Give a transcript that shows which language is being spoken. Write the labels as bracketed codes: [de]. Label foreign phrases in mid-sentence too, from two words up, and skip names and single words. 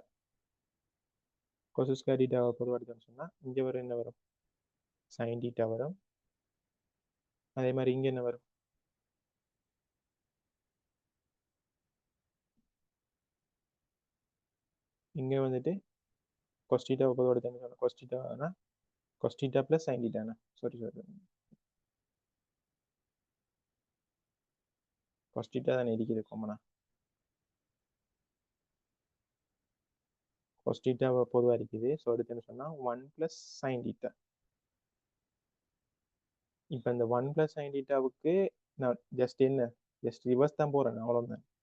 [en] cos square theta [ta] பொதுவாக எடுத்தோம்னு சொன்னால் இங்கே வரும் என்ன வரும், [en] sin theta [ta] வரும். அதே மாதிரி இங்கே என்ன வரும், இங்கே வந்துட்டு [en] cos theta [ta] பொதுவாக எடுத்தோம்னு சொன்னால் [en] cos theta cos theta plus sin theta. [ta] சாரி [en] cos theta [ta] தானே இருக்குது காமனா. [en] cos theta [ta] பொதுவாக இருக்குது. ஸோ எடுத்துன்னு சொன்னால் [en] 1 + sin theta. [ta] இப்போ இந்த 1 + [en] sin thetaவுக்கு [ta] நான் [en] just reverse [ta] தான் போகிறேன், அவ்வளோதான்.